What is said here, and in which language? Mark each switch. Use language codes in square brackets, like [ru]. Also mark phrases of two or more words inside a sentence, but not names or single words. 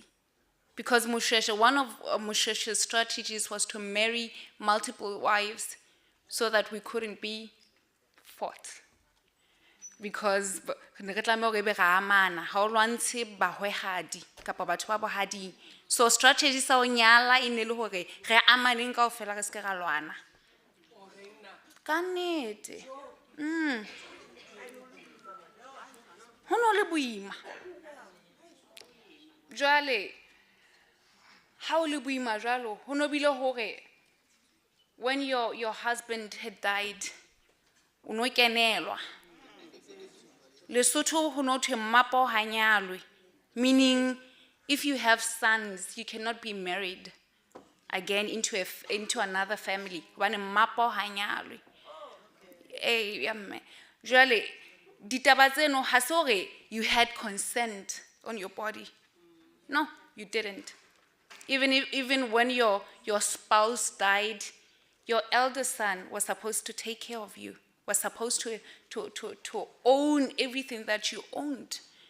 [en] Because Moshweshwe, one of Moshweshwe's strategies was to marry multiple wives so that we couldn't be fought. Because so strategy [st] sa o nyala e ne le hore re amaneng kaofela re se ka lwana. Ka nnete. Ho no le boima. Jwale ha o le boima jwalo ho no bile hore [en] when your husband had died [st] o no kenelwa. Lesotho ho no thwe mmapo ha nyalwe, [en] meaning if you have sons, you cannot be married again into another family. [st] When mmapo ha nyalwe. ya mme. Jwale, ditaba tseno ha se hore [en] you had consent on your body. No, you didn't. Even when your spouse died, your elder son was supposed to take care of you, was supposed to own everything that you owned.